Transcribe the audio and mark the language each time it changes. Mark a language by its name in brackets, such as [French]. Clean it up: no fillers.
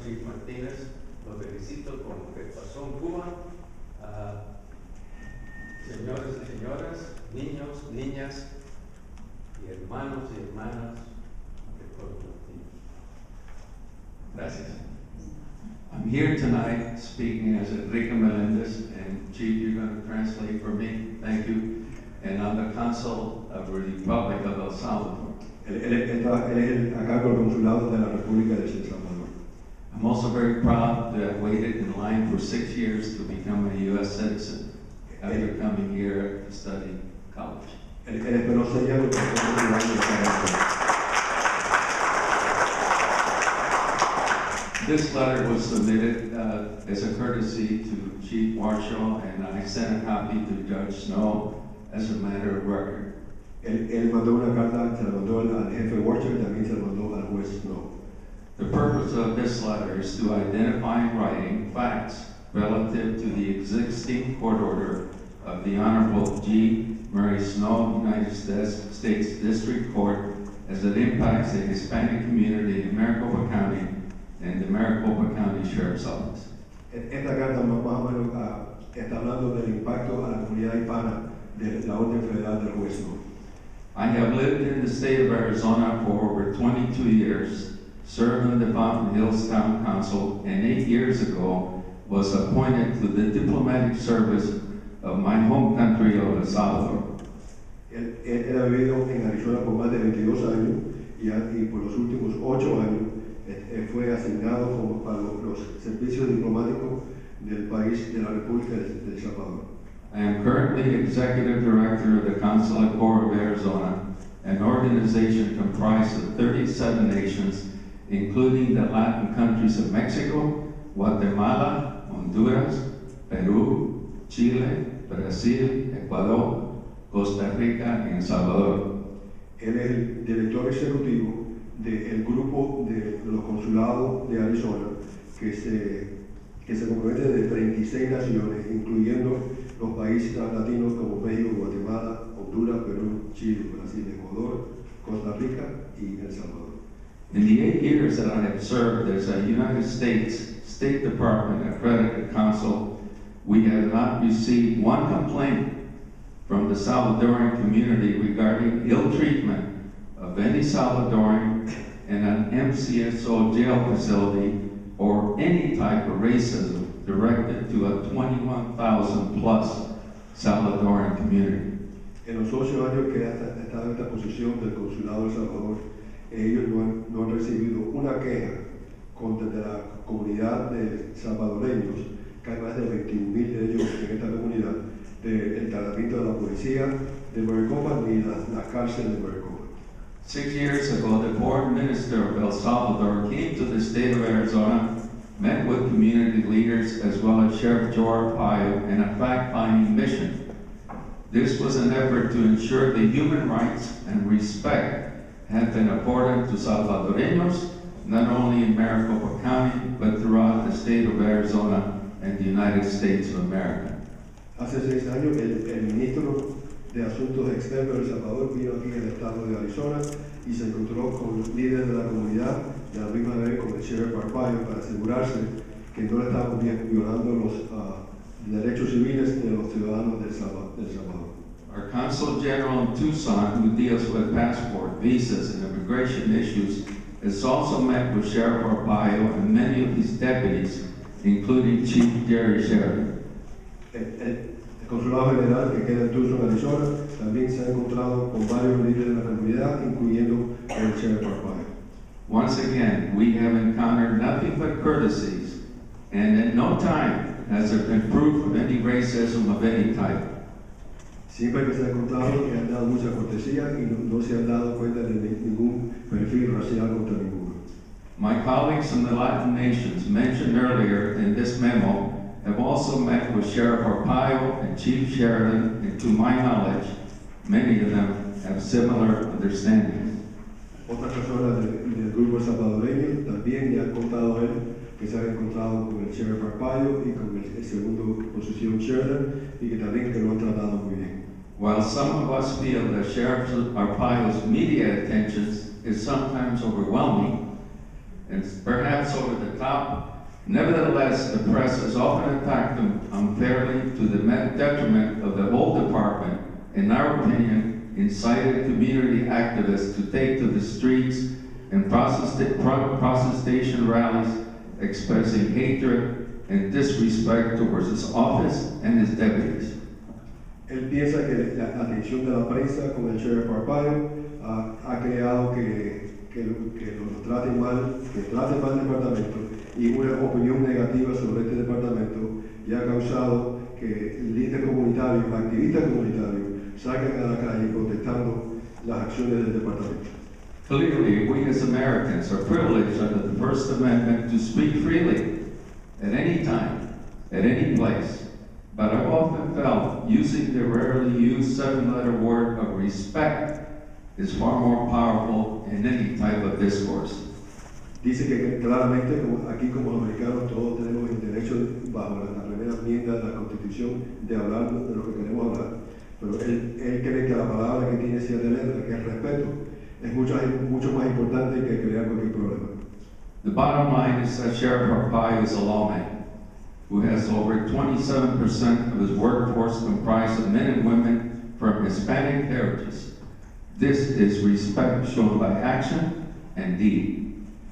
[Spanish] Chief Martinez, los felicito con lo que pasó en Cuba. Señores y señoras, niños, niñas, y hermanos y hermanas de Puerto Rico. Gracias. [English] I'm here tonight speaking as Enrique Melendez, and Chief, you're going to translate for me. Thank you. And I'm the Consul of the Republic of El Salvador. [Spanish] Él es a cargo del consulado de la República de El Salvador. [English] I'm also very proud to have waited in line for 6 years to become a U.S. citizen after coming here to study college. [Spanish] Él esperó 6 años para ser consulado de Salvador. [English] This letter was submitted as a courtesy to Chief Marshall, and I sent a copy to Judge Snow as a matter of record. [Spanish] Él mandó una carta, se la mandó al jefe Watcher y también se la mandó al juez Snow. [English] The purpose of this letter is to identify in writing facts relative to the existing court order of the Honorable G. Murray Snow, United States District Court, as it impacts the Hispanic community in Maricopa County and the Maricopa County Sheriff's Office. [Spanish] Esta carta más o menos está hablando del impacto a la comunidad hispana de la orden federal del juez Snow. [English] I have lived in the state of Arizona for over 22 years, served on the Fountain Hills Town Council, and 8 years ago was appointed to the diplomatic service of my home country of El Salvador. [Spanish] Él ha vivido en Arizona por más de 22 años y por los últimos 8 años fue asignado para los servicios diplomáticos del país de la República de El Salvador. [English] I am currently Executive Director of the Consulate Corps of Arizona, an organization comprised of 37 nations, including the Latin countries of Mexico, Guatemala, Honduras, Peru, Chile, Brasil, Ecuador, Costa Rica y El Salvador. [Spanish] Él es el director ejecutivo del grupo de los consulados de Arizona que se compromete de 36 naciones, incluyendo los países latinos como México, Guatemala, Honduras, Perú, Chile, Brasil, Ecuador, Costa Rica y El Salvador. [English] In the 8 years that I have served as a United States State Department accredited consul, we have not received one complaint from the Salvadoran community regarding ill treatment of any Salvadoran in an MCSO jail facility or any type of racism directed to a 21,000 plus Salvadoran community. [Spanish] En los 8 años que ha estado en esta posición del Consulado de El Salvador, ellos no han recibido una queja contra la comunidad de salvadoreños, que hay más de 21,000 de ellos en esta comunidad, del tratamiento de la policía de Maricopa ni la cárcel de Maricopa. [English] 6 years ago, the foreign minister of El Salvador came to the state of Arizona, met with community leaders as well as Sheriff Joe Arpaio in a fact-finding mission. This was an effort to ensure the human rights and respect have been afforded to Salvadoreños, not only in Maricopa County, but throughout the state of Arizona and the United States of America. [Spanish] Hace 6 años, el ministro de Asuntos Externos de El Salvador vino aquí al estado de Arizona y se encontró con los líderes de la comunidad y a la misma vez con el Sheriff Arpaio para asegurarse que no le estaban violando los derechos civiles de los ciudadanos de El Salvador. [English] Our Consul General in Tucson, who deals with passport, visas, and immigration issues, has also met with Sheriff Arpaio and many of his deputies, including Chief Jerry Sheridan. [Spanish] El Consulado General que queda en Tucson, Arizona, también se ha encontrado con varios líderes de la comunidad, incluyendo el Sheriff Arpaio. [English] Once again, we have encountered nothing but courtesies, and at no time has there been proof of any racism of any type. [Spanish] Siempre que se ha encontrado que han dado mucha cortesía y no se han dado cuenta de ningún perfil racial contra ninguno. [English] My colleagues from the Latin nations mentioned earlier in this memo have also met with Sheriff Arpaio and Chief Sheridan, and to my knowledge, many of them have similar understandings. [Spanish] Otras personas del grupo salvadoreño también le han contado a él que se han encontrado con el Sheriff Arpaio y con el segundo posición Sheridan y que también que lo han tratado muy bien. [English] While some of us feel that Sheriff Arpaio's media attention is sometimes overwhelming and perhaps over the top, nevertheless, the press has often attacked him unfairly to the detriment of the whole department, in our opinion, incited community activists to take to the streets and protestation rallies expressing hatred and disrespect towards his office and his deputies. [Spanish] Él piensa que la atención de la prensa con el Sheriff Arpaio ha creado que lo traten mal, que traten mal el departamento y una opinión negativa sobre este departamento y ha causado que líderes comunitarios, activistas comunitarios, salgan a la calle protestando las acciones del departamento. [English] Clearly, we as Americans are privileged under the First Amendment to speak freely at any time, at any place. But I've often felt using the rarely used 7-letter word of respect is far more powerful in any type of discourse. [Spanish] Dice que claramente, aquí como americanos, todos tenemos el derecho, bajo la primera enmienda de la Constitución, de hablar de lo que queremos hablar. Pero él cree que la palabra que tiene 7 letras, que es respeto, es mucho más importante que crear cualquier problema. [English] The bottom line is that Sheriff Arpaio is a lawman who has over 27% of his workforce comprised of men and women from Hispanic heritage. This is respect shown by action and deed.